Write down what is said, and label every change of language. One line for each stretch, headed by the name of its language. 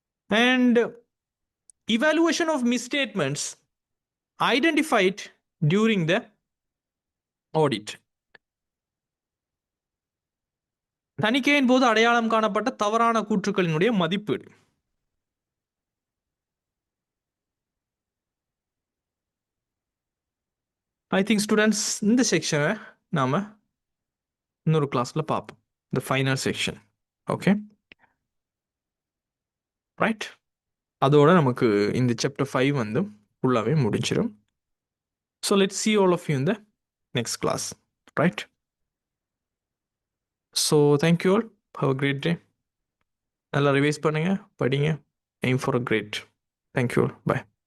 English: And evaluation of misstatements identified during the audit.
Tamil: தணிக்கையின் போது அடையாளம் காணப்பட்ட தவறான கூற்றுக்களினுடைய மதிப்பீடு.
English: I think
Tamil: ஸ்டூடெண்ட்ஸ் இந்த செக்ஷனை நாம் இன்னொரு கிளாஸில் பார்ப்போம், இந்த ஃபைனல் செக்ஷன். ஓகே ரைட், அதோட நமக்கு இந்த சாப்டர் 5 வந்து ஃபுல்லாகவே முடிஞ்சிடும்.
English: So let's see all of you in the next class. Right? So thank you all. Have a great day.
Tamil: நல்லா ரிவைஸ் பண்ணுங்க, படிங்க.
English: Aim for a great. Thank you all. Bye.